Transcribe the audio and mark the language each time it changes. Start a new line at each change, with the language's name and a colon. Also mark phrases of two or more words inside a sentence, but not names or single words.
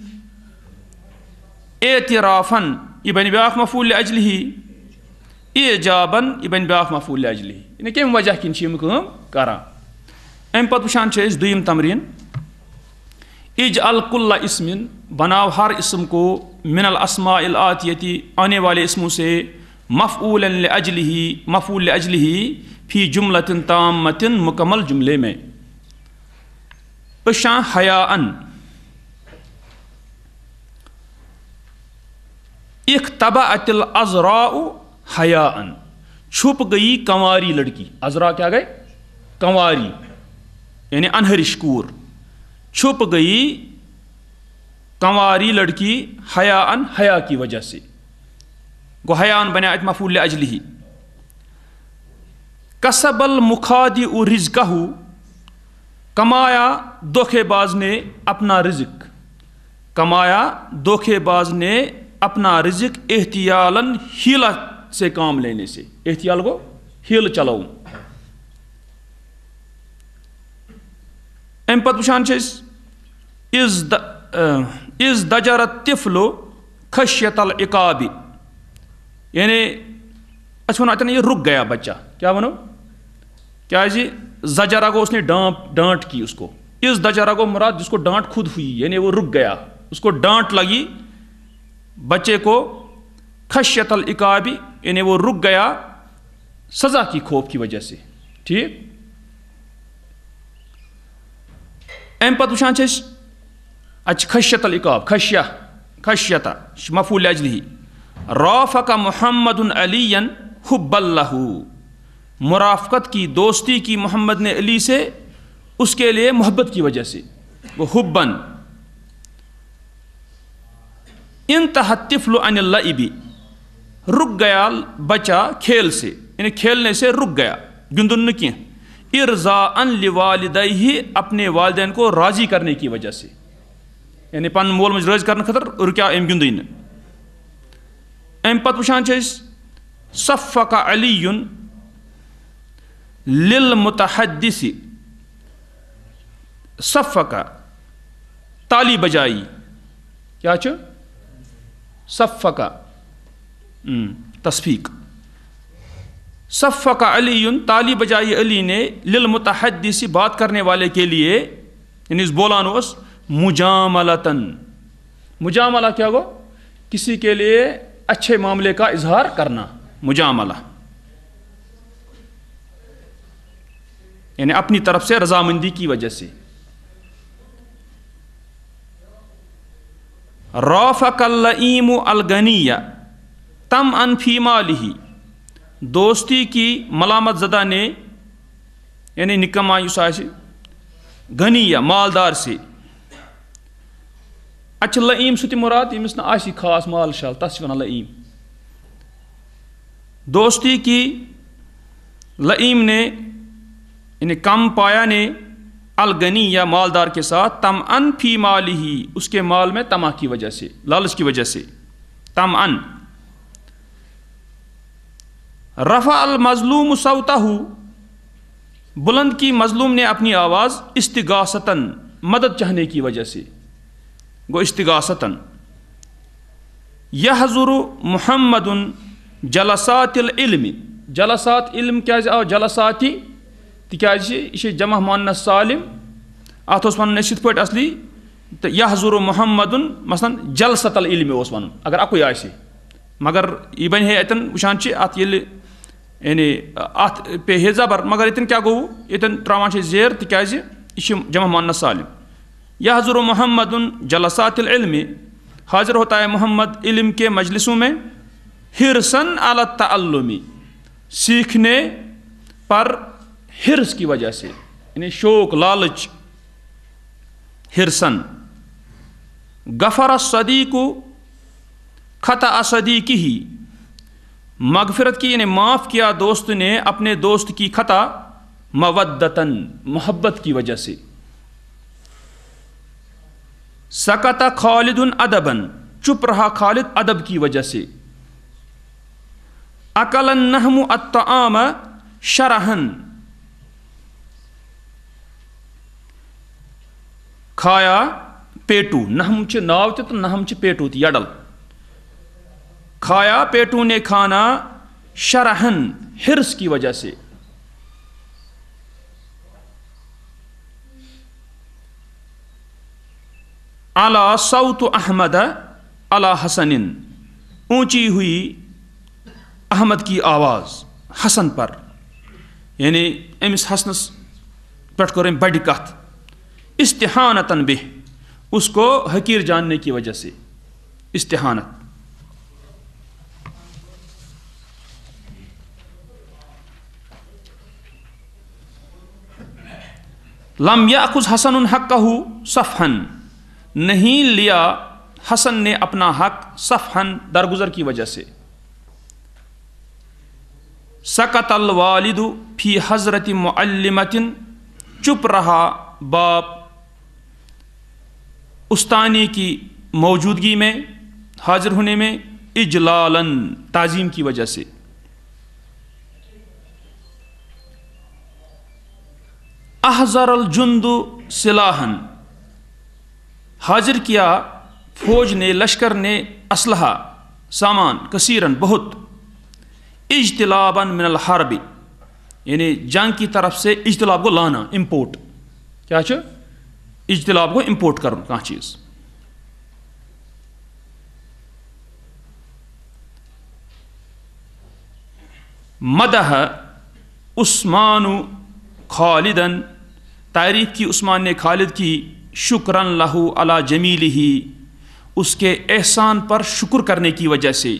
Kashmiri: اعترافن یہِ بنہِ بیاکھ
Arabic: مفعول لأجلہ
Kashmiri: اعجابن یہِ بنہِ بیاکھ مفعول لأجلہ یعنی کمہِ وجہ کِنۍ چھِ یِم کٲم کران امہِ پتہٕ وٕچھان چھِ أسۍ دوٚیِم تمریٖن
Arabic: اجعل کُلہ اسمن
Kashmiri: بناو
Urdu: ہر اسم
Arabic: کو من الاسماء الآتیتی
Urdu: آنے والے اسموں سے
Arabic: مفعولا لأجلہ مفعول لأجلہ فی جملۃ تامۃ
Urdu: مکمل جملے میں
Kashmiri: اشاں حیاءن
Arabic: اختبأت العذراء حیاءن
Urdu: چھپ گئی کنواری لڑکی عذرا کیا گئے کنواری
Kashmiri: یعنی انہرش کور
Urdu: چھپ گئی کنواری لڑکی حیاءن حیا کی وجہ سے گو حیاءن بنا ات
Arabic: مفعول لأجلہ کسب المخادع رزقہ
Urdu: کمایا دھوکے باز نے اپنا رزق کمایا دھوکے باز نے اپنا رزق احتیالاً ہیلہ سے کام لینے سے
Kashmiri: احتیال گو ہیل چلاؤں ام پتہ وٕچھان چھِ أسۍ از
Arabic: دجر الطفل خشیت العقاب
Kashmiri: یعنی اچھا ونو اتن یہ
Urdu: رک گیا بچہ
Kashmiri: کیا ونو کیازِ زجرہ گو
Urdu: اس نے ڈانٹ کی اس کو اس دجرہ گو مراد جس کو ڈانٹ خود ہوئی یعنی وہ رک گیا اس کو ڈانٹ لگی بچے کو
Arabic: خشیت العقاب
Urdu: یعنی وہ رک گیا سزا کی خوف کی وجہ سے ٹھیک
Kashmiri: ام پتہ وٕچھان چھِ أسۍ
Urdu: اچھا
Arabic: خشیت العقاب خشیت مفعول لأجلہ رافق محمد علی حبا لہ
Urdu: مرافقت کی دوستی کی محمد نے علی سے اس کے لیے محبت کی وجہ سے وہ حبن
Arabic: انتہى الطفل عن اللعب
Urdu: رک گیا بچہ کھیل سے یعنی کھیلنے سے رک گیا
Kashmiri: گندن نہ کینٛہہ
Arabic: ارضاء لوالدیہ
Urdu: اپنے والدین کو راضی کرنے کی وجہ سے
Kashmiri: یعنی پن مول مج
Urdu: راضی کرنے خاطر رکیا
Kashmiri: ام گندے نہ ام پتہ وٕچھان چھِ أسۍ
Arabic: صفق علی للمتحدث صفق
Urdu: تالی بجائی
Kashmiri: کیا چھُ
Arabic: صفق تصفیق صفق علی تالی
Urdu: بجائی علی نے للمتحدث بات کرنے والے کے لیے یعنی
Kashmiri: اس بولان اس مجاملتن
Urdu: مجاملہ کیا گو کسی کے لیے اچھے معاملے کا اظہار کرنا مجاملہ یعنی اپنی طرف سے رضامندی کی وجہ سے.
Arabic: رافق اللئیم الغنی طمعا فی مالہ،
Urdu: دوستی کی ملامت زدہ نے یعنی نکما
Kashmiri: یس آسہِ غنی
Urdu: مالدار سے.
Kashmiri: اچھا لئیم سُہ تہِ مراد ییٚمِس نہٕ آسہِ خاص مال شال، تَتھ چھِ وَنان لئیم.
Urdu: دوستی کی لئیم نے یعنی کم پایا نے الغنی یا مالدار کے ساتھ
Arabic: طمعا فی مالہ،
Urdu: اس کے مال میں طمع کی وجہ سے، لالچ کی وجہ سے.
Arabic: طمعا. رفع المظلوم صوتہ،
Urdu: بلند کی مظلوم نے اپنی آواز استغاثتاً، مدد چاہنے کی وجہ سے.
Kashmiri: گو استغاثتاً.
Arabic: یحضر محمد جلسات العلم، جلسات علم
Kashmiri: کیازِ آو جلساتی تکیازِ یہ چھِ جمع مؤنث سالم، اتھ اوس ونُن اَسہِ یِتھ پٲٹھۍ اصلی تہٕ یحضر محمدن مثلاً
Arabic: جلسۃ العلم
Kashmiri: اوس ونُن اگر اکُے آسہِ، مگر یہ بنہِ ہے اتٮ۪ن وٕچھان چھِ اتھ ییٚلہِ یعنی اتھ پیٚیہِ ہے زبر، مگر ییٚتٮ۪ن کیٛاہ گوٚو ییٚتٮ۪ن ترٛاوان چھِ زیر تِکیازِ یہ چھِ
Arabic: جمع مؤنث سالم. یحضر محمد جلسات العلم،
Urdu: حاضر ہوتا ہے محمد علم کے مجلسوں میں.
Arabic: حرصاً علی التعلم،
Urdu: سیکھنے پر حرص کی وجہ سے، یعنی شوق لالچ.
Arabic: حرصاً. غفر الصدیق خطأ صدیقہ،
Urdu: مغفرت کی یعنی معاف کیا دوست نے اپنے دوست کی خطا. مودتاً، محبت کی وجہ سے.
Arabic: سکت خالد ادباً،
Urdu: چپ رہا خالد ادب کی وجہ سے.
Arabic: اکل النہم الطعام شرحن،
Urdu: کھایا پیٹو.
Kashmiri: نہم چھ ناو تہ تو نہم چھ پیٹو تہ یڈل.
Urdu: کھایا پیٹو نے کھانا شرحن، حرص کی وجہ سے.
Arabic: علی صوت احمد علی حسن،
Urdu: اونچی ہوئی احمد کی آواز حسن پر،
Kashmiri: یعنی امس حسنس پٮ۪ٹھ کٔر أمۍ بڑِ کتھ.
Arabic: استحانتاً بہ،
Urdu: اس کو حقیر جاننے کی وجہ سے.
Arabic: استحانت. لم یأخذ حسن حقہ صفحا،
Urdu: نہیں لیا حسن نے اپنا حق صفحا، درگزر کی وجہ سے.
Arabic: سکت الوالد فی حضرت معلمۃ،
Urdu: چپ رہا باپ استانی کی موجودگی میں، حاضر ہونے میں. اجلالاً، تعظیم کی وجہ سے.
Arabic: احضر الجند سلاحاً،
Urdu: حاضر کیا فوج نے، لشکر نے اسلحہ سامان کثیراً بہت.
Arabic: اجتلاباً من الحرب،
Urdu: یعنی جنگ کی طرف سے. اجتلاب کو لانا،
Kashmiri: امپورٹ. کیا چھُ اجتلاب کو امپورٹ کرن کانٛہہ چیز.
Arabic: مدح عثمان خالداً،
Urdu: تعریف کی عثمان نے خالد کی.
Arabic: شکراً لہو علی جمیلہ،
Urdu: اس کے احسان پر شکر کرنے کی وجہ سے.